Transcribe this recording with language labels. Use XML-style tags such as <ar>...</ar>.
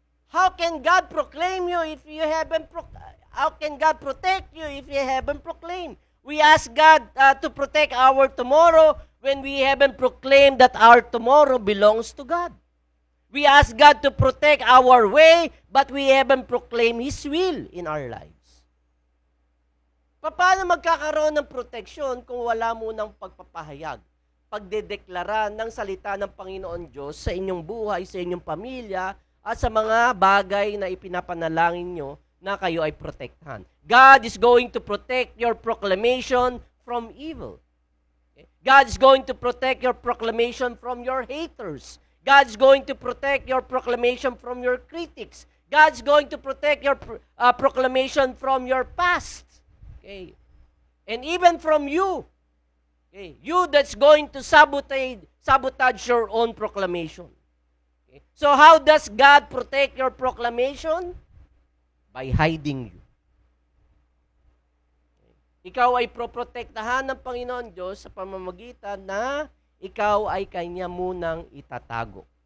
<en>How can God proclaim you if you haven't how can God protect you if you haven't proclaimed? We ask God to protect our tomorrow when we haven't proclaimed that our tomorrow belongs to God. We ask God to protect our way, but we haven't proclaimed His will in our lives.</en> <tl>Paano magkakaroon ng proteksyon kung wala munang pagpapahayag, pagdedeklara ng salita ng Panginoon Diyos sa inyong buhay, sa inyong pamilya, at sa mga bagay na ipinapanalangin nyo na kayo ay protektahan.</tl> <en>God is going to protect your proclamation from evil. Okay? God is going to protect your proclamation from your haters. God is going to protect your proclamation from your critics. God is going to protect your proclamation from your past. Okay? And even from you. Okay? You that's going to sabotage your own proclamation. Okay? So how does God protect your proclamation? By hiding you.</en> <tl>Ikaw ay proprotektahan ng Panginoon Diyos sa pamamagitan na ikaw ay Kanya munang itatago.</tl>